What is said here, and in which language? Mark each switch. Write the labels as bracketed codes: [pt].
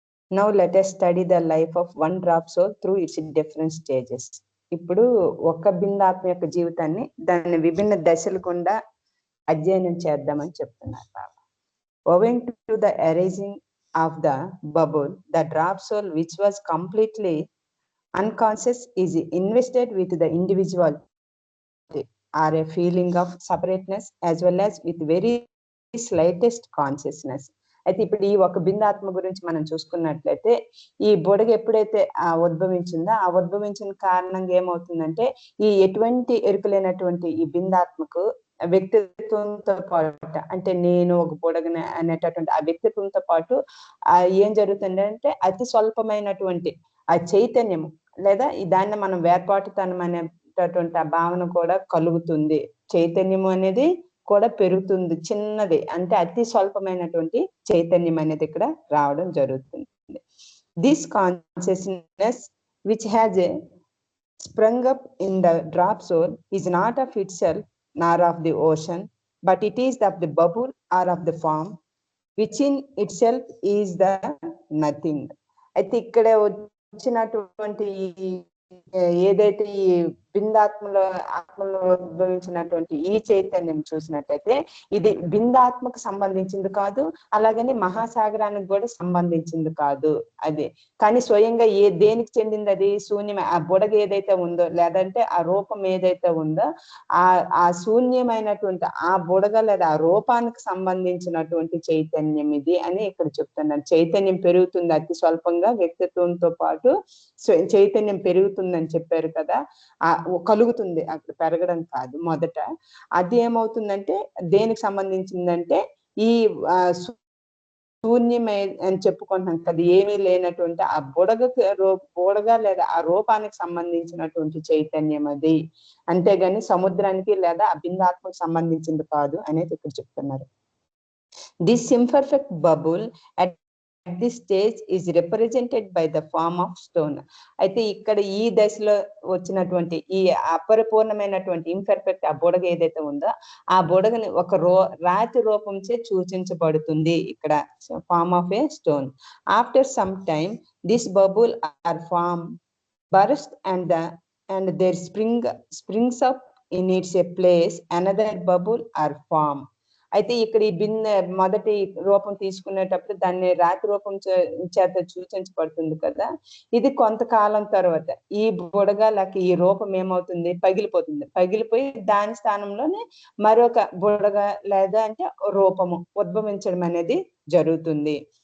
[en] Now let us study the life of one drop soul through its different stages. [te] ఇప్పుడు ఒక్క బిందాత్మ యొక్క జీవితాన్ని దాని విభిన్న దశల గుండా అధ్యయనం చేద్దామని చెప్తున్నారు బాబా. [en] Owing to the arising of the bubble, the drop soul, which was completely unconscious, is invested with the individuality or a feeling of separateness as well as with very slightest consciousness. [te] అయితే ఇప్పుడు ఈ ఒక బిందాత్మ గురించి మనం చూసుకున్నట్లయితే, ఈ బుడగ ఎప్పుడైతే ఉద్భవించిందో, ఆ ఉద్భవించిన కారణంగా ఏమవుతుందంటే, ఈ ఎటువంటి ఎరుకలేనటువంటి ఈ బిందాత్మకు వ్యక్తిత్వంతో పాటు, అంటే నేను ఒక బుడగని అనేటటువంటి ఆ వ్యక్తిత్వంతో పాటు ఏం జరుగుతుందంటే, అతి స్వల్పమైనటువంటి ఆ చైతన్యము లేదా దాన్ని మనం వేర్పాటుతనం అనేటటువంటి ఆ భావన కూడా కలుగుతుంది. చైతన్యము అనేది కూడా పెరుగుతుంది, చిన్నది, అంటే అతి స్వల్పమైనటువంటి చైతన్యం అనేది ఇక్కడ రావడం జరుగుతుంది. [en] This consciousness which has sprung up in the drop soul is not of itself nor of the ocean, but it is of the bubble or of the form which in itself is the nothing. [te] అయితే ఇక్కడ వచ్చినటువంటి ఏదైతే ఈ బిందాత్మలో ఆత్మలో ఉద్భవించినటువంటి ఈ చైతన్యం చూసినట్లయితే, ఇది బిందాత్మకు సంబంధించింది కాదు, అలాగని మహాసాగరానికి కూడా సంబంధించింది కాదు. అది కానీ స్వయంగా దేనికి చెందింది? అది శూన్యం. ఆ బుడగ ఏదైతే ఉందో, లేదంటే ఆ రూపం ఏదైతే ఉందో, ఆ శూన్యమైనటువంటి ఆ బుడగ లేదా ఆ రూపానికి సంబంధించినటువంటి చైతన్యం ఇది అని ఇక్కడ చెప్తున్నారు. చైతన్యం పెరుగుతుంది అతి స్వల్పంగా, వ్యక్తిత్వంతో పాటు చైతన్యం పెరుగుతుందని చెప్పారు కదా, కలుగుతుంది, అక్కడ పెరగడం కాదు. మొదట అది ఏమవుతుందంటే దేనికి సంబంధించిందంటే, ఈ శూన్యమే అని చెప్పుకుంటున్నాం కదా, ఏమీ లేనటువంటి ఆ బుడగ లేదా ఆ రూపానికి సంబంధించినటువంటి చైతన్యం అది, అంతేగాని సముద్రానికి లేదా అభిందాత్మకు సంబంధించింది కాదు అనేది ఇక్కడ చెప్తున్నారు. [en] This imperfect bubble at this stage is represented by the form of stone. [te] అయితే ఇక్కడ ఈ దశలో వచ్చినటువంటి ఈ అపరిపూర్ణమైనటువంటి ఇంపర్ఫెక్ట్ ఆ బుడగ ఏదైతే ఉందో, ఆ బుడగని ఒక రాతి రూపంచే సూచించబడుతుంది ఇక్కడ, [en] Form of a stone. After some time this bubble or form burst and there springs up in its a place another bubble or form. [te] అయితే ఇక్కడ ఈ మొదటి రూపం తీసుకునేటప్పుడు దాన్ని రాతి రూపం చేత సూచించబడుతుంది కదా, ఇది కొంతకాలం తర్వాత ఈ బుడగ లేక ఈ రూపం ఏమవుతుంది, పగిలిపోతుంది. పగిలిపోయి దాని స్థానంలోనే మరొక బుడగ లేదా అంటే రూపము ఉద్భవించడం అనేది జరుగుతుంది.